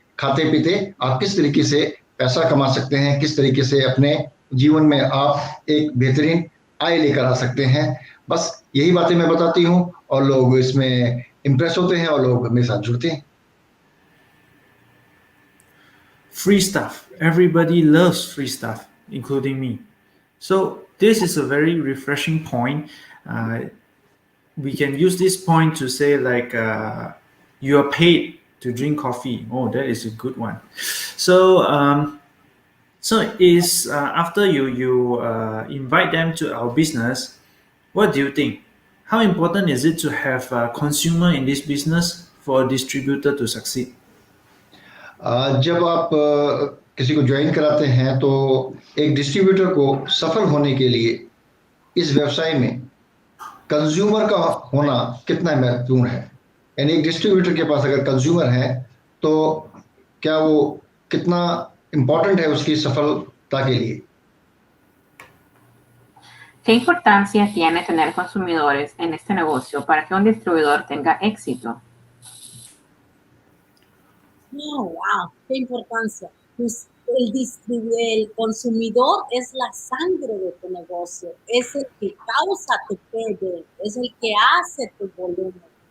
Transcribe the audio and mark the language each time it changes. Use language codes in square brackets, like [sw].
[hi] खाते पीते आप किस तरीके से पैसा कमा सकते हैं, किस तरीके से अपने जीवन में आप एक बेहतरीन आय लेकर आ सकते हैं। बस यही बातें मैं बताती हूँ और लोग इसमें इम्प्रेस होते हैं और लोग मेरे साथ जुड़ते हैं। [en] Free stuff. Everybody loves free stuff, including me. So this is a very refreshing point. We can use this point to say like you are paid to drink coffee. Oh, that is a good one. So is after you invite them to our business, what do you think? How important is it to have a consumer in this business for a distributor to succeed? [hi] जब आप किसी को join कराते हैं तो एक distributor को सफल होने के लिए इस व्यवसाय में कंज्यूमर का होना कितना महत्वपूर्ण है। यानी एक डिस्ट्रीब्यूटर के पास अगर कंज्यूमर है तो क्या वो कितना इम्पोर्टेंट है उसकी सफलता के लिए। [es] ¿Qué importancia tiene tener consumidores en este negocio para que un distribuidor tenga éxito? Oh, wow, qué importancia. Pues el consumidor es la sangre de tu negocio, es el que causa tu PB, es el que hace tu volumen.